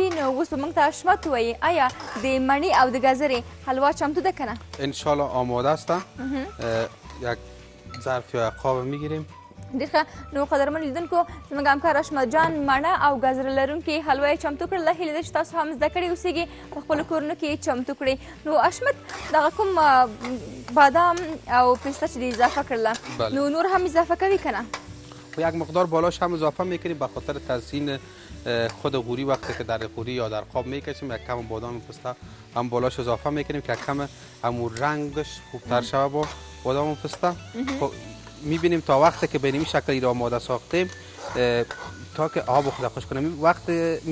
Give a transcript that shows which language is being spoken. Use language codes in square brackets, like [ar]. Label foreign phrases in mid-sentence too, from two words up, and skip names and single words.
[ps] نو اوس به موږ ته اشمت ووایي آیا د مڼې او د ګازرې حلوا چمتو ده که نه؟ [fa] انشالله آماده است. یک ظرف یا قاب میگیریم. [ps] ډېر ښه. نو قدرمن لیدونکو زموږ همکار اشمت جان مڼه او ګازره لرونکې حلوا یې چمتو کړله. هیله ده چې تاسو هم زده کړې اوسېږي په خپلو کورونو کې یې چمتو کړئ. نو اشمت دغه کوم بادام او پسته چې دې اضافه کړله نو نور هم اضافه کوي که نه؟ [fa] یک مقدار بالاش هم اضافه میکنیم به خاطر تزیین خود قوری. وقتی که در قوری یا در قاب میکشیم یک کم بادام و پسته هم بالاش اضافه میکنیم که یک کم همون رنگش خوبتر شود با بادام و پسته. میبینیم تا وقتی که به این شکلی را آماده ساختیم تا که آب خود خوش کنیم.